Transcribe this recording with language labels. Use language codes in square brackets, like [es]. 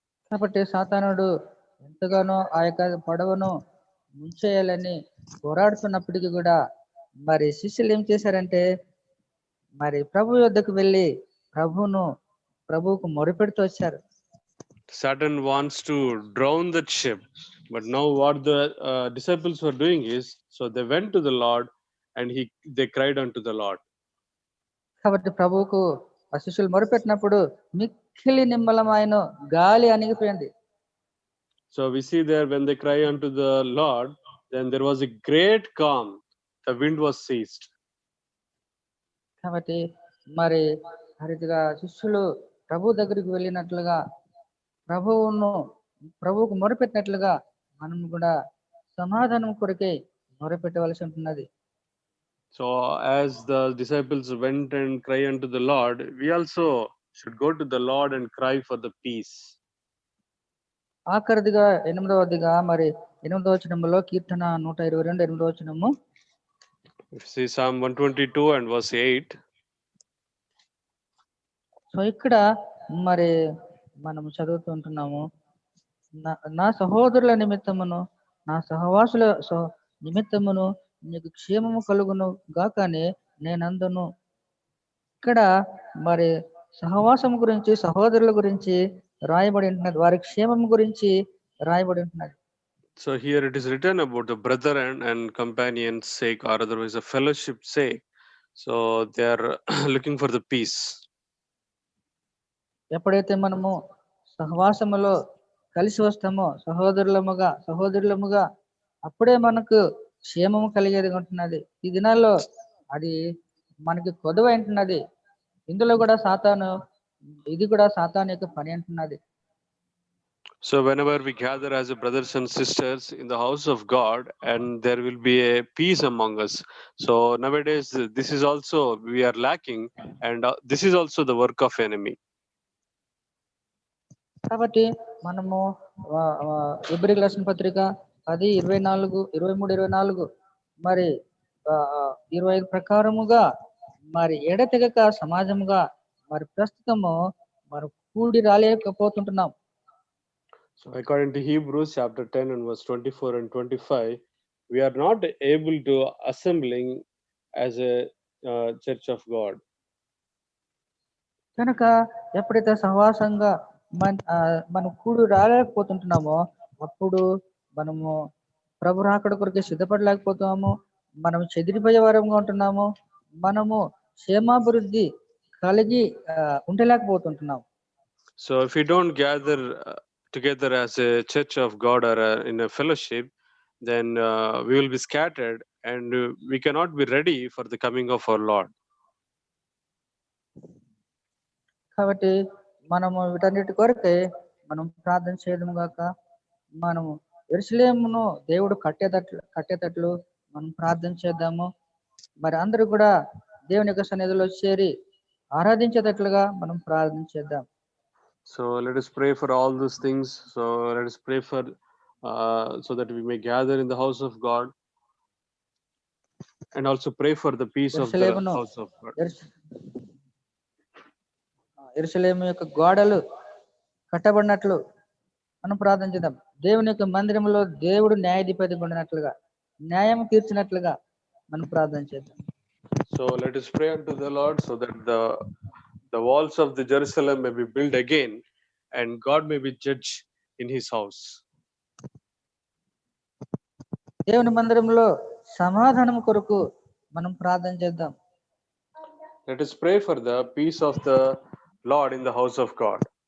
[te] కాబట్టి సాతానుడు ఎంతగానో ఆ యొక్క పడవను ముంచేయాలని పోరాడుతున్నప్పటికీ కూడా మరి శిష్యులు ఏం చేశారంటే మరి ప్రభు యొద్దకు వెళ్ళి ప్రభువుకు మొరపెడుతూ వచ్చారు. [en] Satan wants to drown that ship, but now what the disciples were doing is, so they went to the Lord and they cried unto the Lord. [te] కాబట్టి ప్రభువుకు ఆ శిష్యులు మొరపెట్టినప్పుడు మిక్కిలి నిమ్మలమైన గాలి అణిగిపోయింది. [en] So we see there when they cry unto the Lord, then there was a great calm the wind was ceased. [te] కాబట్టి మరి ఆ రీతిగా శిష్యులు ప్రభు దగ్గరికి వెళ్ళినట్లుగా ప్రభువుకు మొరపెట్టినట్లుగా మనం కూడా సమాధానం కొరకే మొరపెట్టవలసి ఉంటున్నది. [en] So as the disciples went and cried unto the Lord, we also should go to the Lord and cry for the peace. [te] ఆఖరిదిగా 8వదిగా మరి 8వ వచనంలో కీర్తన 122 8వ వచనము. [en] If you see Psalm 122 and verse 8. [te] So ఇక్కడ మరి మనం చదువుతుంటున్నాము, నా సహోదరుల నిమిత్తమును నా సహవాసుల నిమిత్తమును నీకు క్షేమము కలుగును గాకని నేనందును. ఇక్కడ మరి సహవాసం గురించి, సహోదరుల గురించి రాయబడి ఉంటున్నది, వారి క్షేమం గురించి రాయబడి ఉంటున్నది. [en] So here it is written about the brethren and companions' sake, or otherwise a fellowship sake. So they are looking for the peace. [te] ఎప్పుడైతే మనము సహవాసములో కలిసి వస్తామో సహోదరులముగా అప్పుడే మనకు క్షేమము కలిగేది ఉంటున్నది. ఈ దినాల్లో అది మనకి కొదువ అంటున్నది. ఇందులో కూడా ఇది కూడా సాతాను యొక్క పని అంటున్నది. [en] So whenever we gather as a brothers and sisters in the house of God, and there will be a peace among us. So nowadays this is also we are lacking, and this is also the work of enemy. [te] కాబట్టి మనము ఎబ్రీయులకు రాసిన పత్రిక 10:23-24 మరి 25 ప్రకారముగా మరి ఎడతెగక సమాజముగా మరి ప్రస్తుతము మరి కూడి రాలేకపోతుంటున్నాం. [en] So according to Hebrews chapter 10 and verse 24 and 25, we are not able to assembling as a church of God. [te] కనుక ఎప్పుడైతే సహవాసంగా మనం కూడి రాలేకపోతుంటున్నామో అప్పుడు మనము ప్రభు రాకడ కొరకు సిద్ధపడలేకపోతున్నాము, మనము చెదిరిపోయే వారంగా ఉంటున్నాము, మనము క్షేమాభివృద్ధి కలిగి ఉండలేకపోతుంటున్నాము. [en] So if we don't gather together as a church of God or in a fellowship, then we will be scattered and we cannot be ready for the coming of our Lord. [te] కాబట్టి మనము వీటన్నిటి కొరకే మనం ప్రార్థన చేయడం గాక, మనము యెరూషలేమును దేవుడు కట్టేటట్లు మనం ప్రార్థన చేద్దాము. మరి అందరూ కూడా దేవుని యొక్క సన్నిధిలో చేరి ఆరాధించేటట్లుగా మనం ప్రార్థన చేద్దాం. [en] So let us pray for all those things. So let us pray for so that we may gather in the house of God, and also pray for the peace of the house of God. [te] యెరూషలేము యొక్క గోడలు కట్టబడినట్లు మనం ప్రార్థన చేద్దాం. దేవుని యొక్క మందిరంలో దేవుడు న్యాయాధిపతి ఉండినట్లుగా, న్యాయం తీర్చినట్లుగా మనం ప్రార్థన చేద్దాం. [en] So let us pray unto the Lord so that the walls of the Jerusalem may be built again and God may be judge in his house. [te] దేవుని మందిరంలో సమాధానం కొరకు మనం ప్రార్థన చేద్దాం. [en] Let us pray for the peace of the Lord in the house of God.